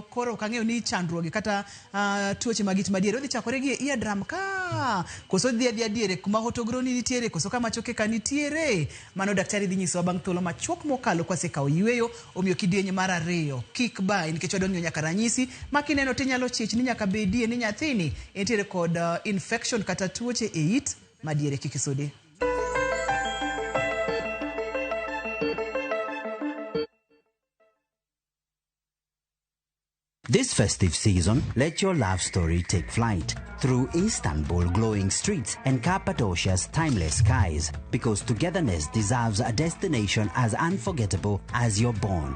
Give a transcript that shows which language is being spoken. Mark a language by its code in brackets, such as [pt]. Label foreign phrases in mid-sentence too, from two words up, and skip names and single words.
[luo] Koro kang'eyo ni chandruoge kata tuoche mag it madiere odhi chakore gi eardrum ka koso dhi adiere kuma hotogroni nitiere koso kama choke ka nitiere. Mano daktari dhi nyisowa bang' thuolo machuok mokalo kwasekawo yweyo. Omiyo kidienje mar ariyo kik bai nikech wadonjo nyaka ranyisi makineno tinyalo chich ni nyaka bedie ni nyathini entiere kod infection kata tuoche e it madiere. Kik isode. [en] This festive season, let your love story take flight through Istanbul glowing streets and Cappadocia's timeless skies, because togetherness deserves a destination as unforgettable as your bond.